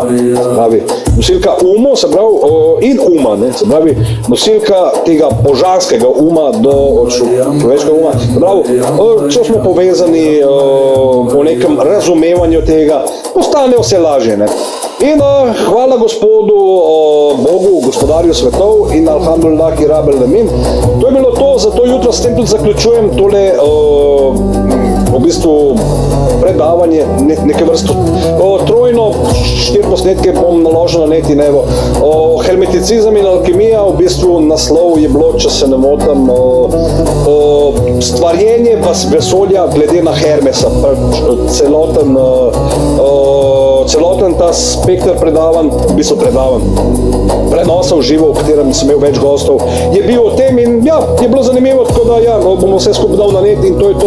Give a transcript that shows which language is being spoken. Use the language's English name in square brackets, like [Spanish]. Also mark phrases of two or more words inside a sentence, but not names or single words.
[Slovenian] Pravi, nosilka umu, se pravi, in uma, ne, se pravi, nosilka tega božanskega uma do človeškega uma. Se pravi, če smo povezani po nekem razumevanju tega, postane vse lažje. Ne. In hvala Gospodu, Bogu, gospodarju svetov in [Arabic] الحمد لله رب العالمين. [Slovenian] To je bilo to, zato jutro s tem tudi zaključujem tole v bistvu predavanje, neke vrste trojno, 4 posnetke bom naložil na net in evo. Hermeticizem in alkemija, v bistvu naslov je bilo, če se ne motim, stvarjenje vesolja glede na Hermesa, celoten ta spektr predavanj, v bistvu prenosov živo, v katerem sem imel več gostov, je bil o tem in ja, je bilo zanimivo, tako da ja, bomo vse skupaj dal na net in to je to.